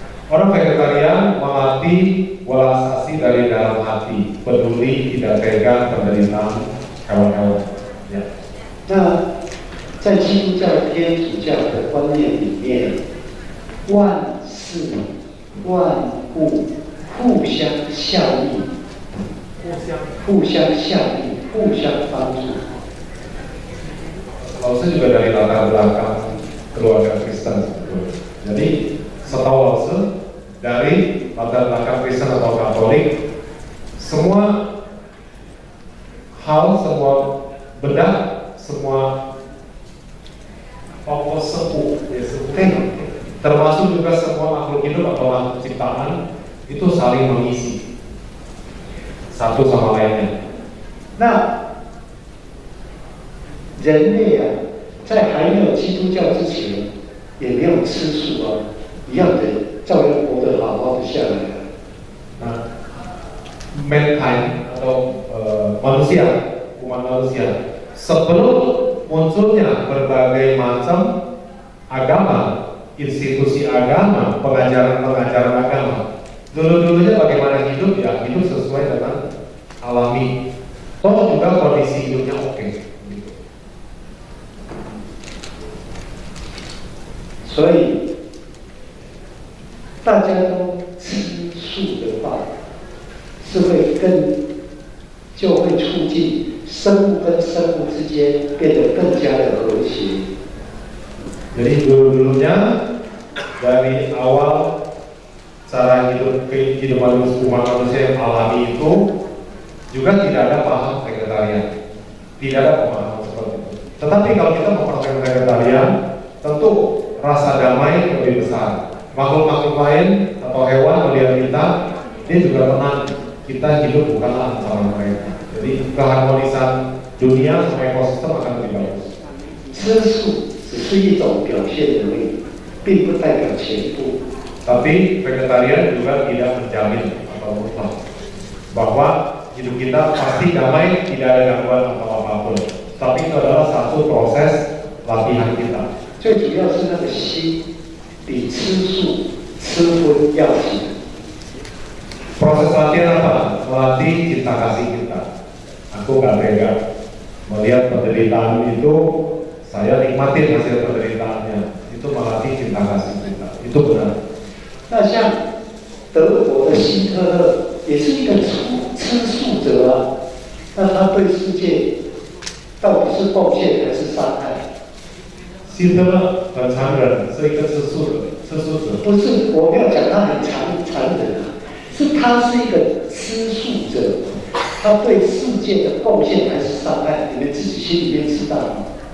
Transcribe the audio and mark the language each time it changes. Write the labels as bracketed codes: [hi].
[id] Orang vegetarian mengerti welas asih dari dalam hati, peduli tidak tega penderitaan hewan-hewan. Ya. [zh] 那在基督教、天主教的观念里面，万事万物互相效力，互相效力，互相帮助。 [id] Lalu juga dari latar belakang keluarga Kristen sebetulnya. Jadi setahu lalu dari latar belakang Kristen atau Katolik, semua hal, semua benda, semua tokoh sepuh, termasuk juga semua makhluk hidup atau makhluk ciptaan itu saling mengisi satu sama lainnya. [zh] 那人类啊，在还没有基督教之前，也没有吃素啊，一样的照样活得好好的下来啊。 [id] Nah, mankind atau manusia, umat manusia, sebelum munculnya berbagai macam agama, institusi agama, pengajaran-pengajaran agama, dulu-dulunya bagaimana hidup ya, hidup sesuai dengan alami. Toh juga kondisi hidupnya oke. Gitu. [zh] 所以大家都吃素的话，是会就会促进生物跟生物之间变得更加的和谐。 [id] Jadi dulu-dulunya dari awal cara hidup kehidupan umat manusia yang alami itu juga tidak ada paham vegetarian, tidak ada pemahaman seperti itu. Tetapi kalau kita mempraktikkan vegetarian, tentu rasa damai lebih besar. Makhluk-makhluk lain atau hewan melihat kita, dia juga tenang. Kita hidup bukanlah sama mereka. Jadi keharmonisan dunia sama ekosistem akan lebih bagus. [zh] 吃素只是一种表现而已，并不代表全部。 [id] Tapi vegetarian juga tidak menjamin atau mutlak bahwa hidup kita pasti damai, tidak ada gangguan atau apapun. Tapi itu adalah satu proses latihan kita. [zh] 最主要是那个心比吃素、吃荤要紧。 [id] Proses latihan apa? Melatih cinta kasih kita. Aku gak tega melihat penderitaan itu, saya nikmatin hasil penderitaannya. Itu melatih cinta kasih kita. Itu benar. [zh] 那像德国的希特勒也是一个吃素者啊，那他对世界到底是奉献还是伤害？希特勒很残忍，是一个吃素者。不是，我没有讲他很残忍啊，是他是一个吃素者，他对世界的贡献还是伤害，你们自己心里面知道吗？